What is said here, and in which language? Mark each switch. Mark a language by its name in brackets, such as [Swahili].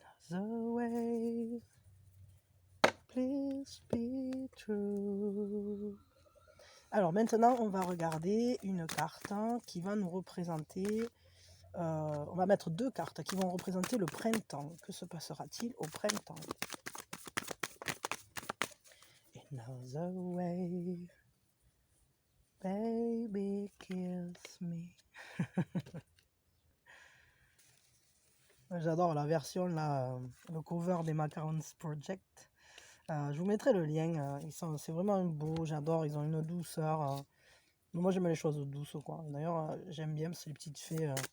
[English] The way, please be true. [French] Alors maintenant, on va regarder une carte qui va nous représenter. On va mettre 2 cartes qui vont représenter le printemps. Que se passera-t-il au printemps? [English] Another way, baby, kiss me. [French] J'adore la version, là, le cover des Macarons Project. Je vous mettrai le lien. C'est vraiment beau, j'adore. Ils ont une douceur. Moi, j'aime les choses douces, quoi. D'ailleurs, j'aime bien ces petites fées.